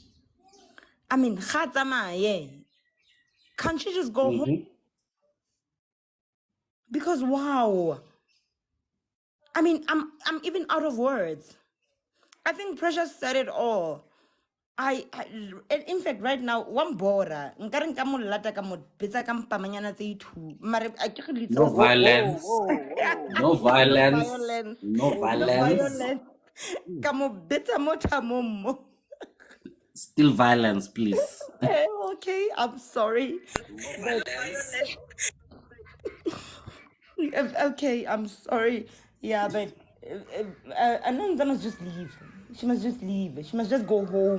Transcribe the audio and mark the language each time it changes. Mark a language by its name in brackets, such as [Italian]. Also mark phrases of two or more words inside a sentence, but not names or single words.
[English] I mean, yeah. Can't she just go home? Because wow. I mean, I'm even out of words. I think Precious said it all. In fact, right now, one bora. [Tswana] Nkareng ka mo lata ka mo betsa ka mpamanyana tse 2. [English] Mare I can't No little. violence. No No violence. violence. No No violence. violence. [Tswana] Ka mo betsa mo thamong mo. [English] Still violence, please. Okay, I'm sorry. But okay, I'm sorry. Yeah, but Ananza must just leave. She must just leave. She must just go home.